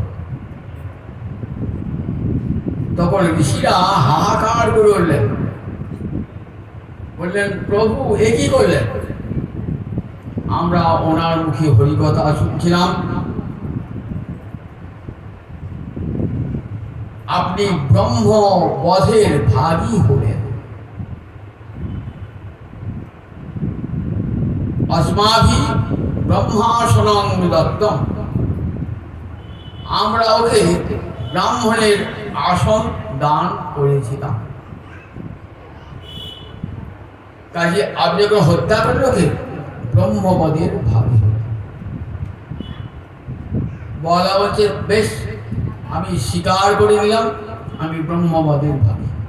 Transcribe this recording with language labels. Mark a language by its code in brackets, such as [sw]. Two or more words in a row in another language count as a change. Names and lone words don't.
[bn] তখন ঋষিরা হাহাকার করে উঠলেন, বললেন, প্রভু এ কি করলেন? আমরা ওনার মুখে হরিকথা শুনছিলাম, আপনি ব্রহ্ম বধের ভাগী হলেন। [sa] अस्माभि ब्रह्मासनं दत्तम, [bn] আমরা ওকে ব্রাহ্মণের আসন দান করেছিলাম। কাজে আপনি যখন হত্যা করলেন ওকে ব্রহ্মপদের ভাগী বলা হচ্ছে, বেশ আমি স্বীকার করে নিলাম আমি ব্রহ্মপদের ভাগী।